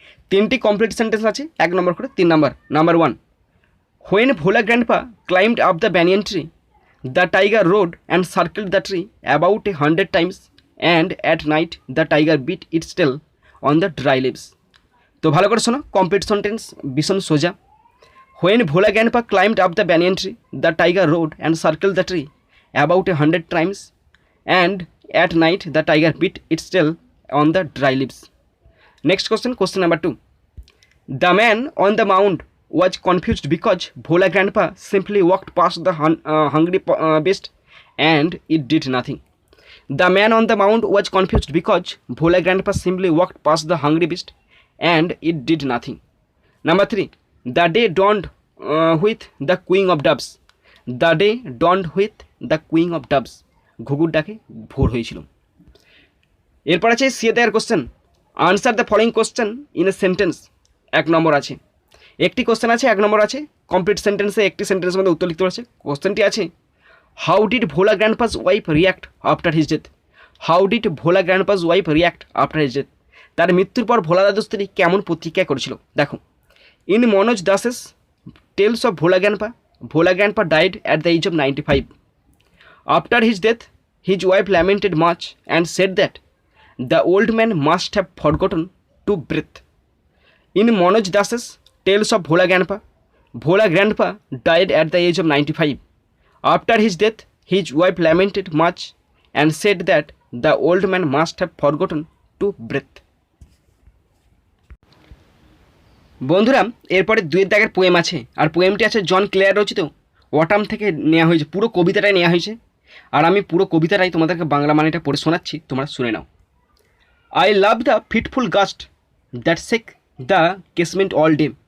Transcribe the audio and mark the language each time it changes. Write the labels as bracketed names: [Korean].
[Bangla] তিনটি complete sentence আছে, 1 নম্বর করে 3 নম্বর। [English] Number 1, when Bhola grandpa climbed up the banyan tree the tiger roared and circled the tree about 100 times and at night the tiger bit its tail on the dry leaves. [Bangla] তো ভালো করে শোনো, complete sentence ভীষণ সোজা। [English] When Bhola grandpa climbed up the banyan tree the tiger roared and circled the tree about 100 times and at night the tiger bit its tail on the dry leaves. Next question, question number 2, the man on the mound was confused because Bhola grandpa simply walked past the hungry beast and it did nothing. The man on the mound was confused because Bhola grandpa simply walked past the hungry beast and it did nothing. Number 3, the day dawned with the cooing of doves. The day dawned with the cooing of doves. [Bangla] ঘুঘুর ডাকে ভোর হয়েছিল। এরপর আছে C এর [English] Question, answer the following question in a sentence. [Bangla] 1 নম্বর আছে, একটি question আছে, 1 নম্বর আছে। কমপ্লিট সেন্টেন্সে একটি সেন্টেন্সের মধ্যে উত্তর লিখতে পারছে। কোশ্চেনটি আছে, [English] How did Bhola grandpa's wife react after his death. How did Bhola grandpa's wife react after his death. [Bangla] তার মৃত্যুর পর ভোলা দাদুর স্ত্রী কেমন প্রতিক্রিয়া করেছিল। দেখো, [English] In Manoj Das's tales of Bhola grandpa died at the age of 95. After his death, his wife lamented much and said that the old man must have forgotten to breathe. In Manoj Das's Tales of Bhola Grandpa died at the age of 95. After his death, his wife lamented much and said that the old man must have forgotten to breathe. [Bangla] বন্ধুরা, এরপরে 2 দাগের poem আছে, আর পোয়েমটি আছে জন Claire রচিত ওয়াটাম থেকে নেওয়া হয়েছে। পুরো কবিতাটাই নেওয়া হয়েছে, আর আমি পুরো কবিতাটাই তোমাদেরকে বাংলা মানেটা পড়ে শোনাচ্ছি, তোমরা শুনে নাও। [English] I love the fitful gust that shake the casement all day.